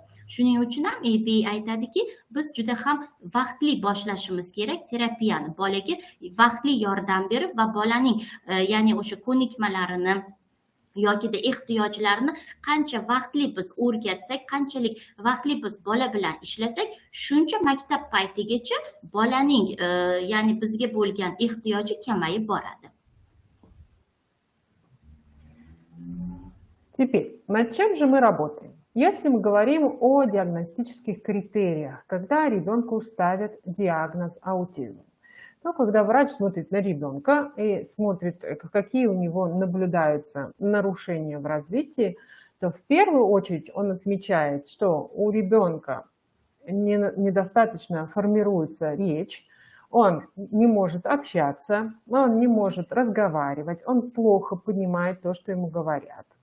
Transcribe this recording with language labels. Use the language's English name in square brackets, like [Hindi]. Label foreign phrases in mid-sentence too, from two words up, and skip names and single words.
[Uzbek] Shuning uchun ham ABA aytadiki, biz juda ham vaqtli boshlashimiz kerak terapiyani, bolaga vaqtli yordam berib va bolaning ya'ni o'sha ko'nikmalarini yoki da ehtiyojlarini qancha vaqtli biz o'rgatsak, qanchalik vaqtli biz bola bilan ishlasak, shuncha maktab paytigacha bolaning ya'ni bizga bo'lgan ehtiyoji kamayib boradi. [Russian] Теперь, над чем же мы работаем? Если мы говорим о диагностических критериях, когда ребенку ставят диагноз аутизм, то когда врач смотрит на ребенка и смотрит, какие у него наблюдаются нарушения в развитии, то в первую очередь он отмечает, что у ребенка недостаточно формируется речь, он не может общаться, он не может разговаривать, он плохо понимает то, что ему говорят.